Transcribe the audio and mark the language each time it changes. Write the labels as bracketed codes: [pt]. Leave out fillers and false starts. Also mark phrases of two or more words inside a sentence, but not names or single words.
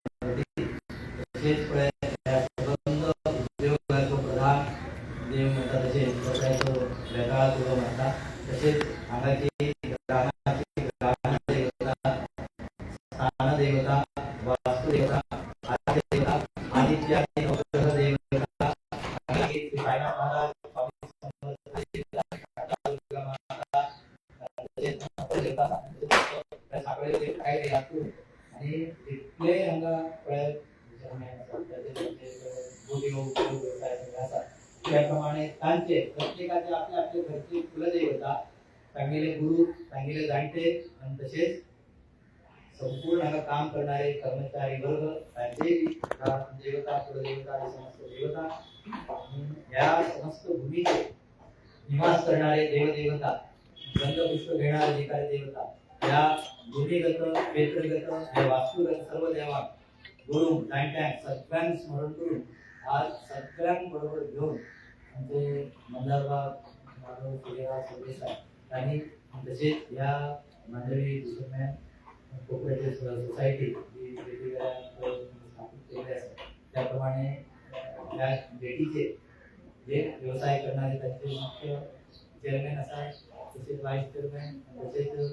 [mr] तसेच संबंध उद्योगाचो प्रधान देव म्हणतात तसेच व्यवसायाचो वेगळा म्हणतात तसेच हांगाची देवता वास्तुदेवता आदिदेवता आदित्य नवग्रह देवता आणि इतले हांगा त्याप्रमाणे तांचे प्रत्येकाचे आपले आपले घरची कुलदेवता सांगितले गुरु सांगितले जाणते आणि तसेच संपूर्ण हांगा काम करणारे कर्मचारी वर्ग त्यांचे देवता कुलदेवता समस्त देवता या समस्त भूमीचे निवास करणारे देवदेवता गंधपुष्प घेणारे अधिकारी देवता या भूमिगत क्षेत्रगत या वास्तुगत सर्व देवा गुरु जाणट्यांक सगळ्यांक स्मरण करून आज सगळ्यांक बरोबर घेऊन आमचे मंदारबाग माधव सूर्यराव सरदेसाई यांनी तसेच या मंडळी [en] cooperative society [mr] जी वेगवेगळ्या स्थापित केलेल्या असतात त्याप्रमाणे या भेटीचे जे व्यवसाय करणारे त्यांचे मुख्य चेअरमॅन असतात तसेच [en] vice chairman [mr] तसेच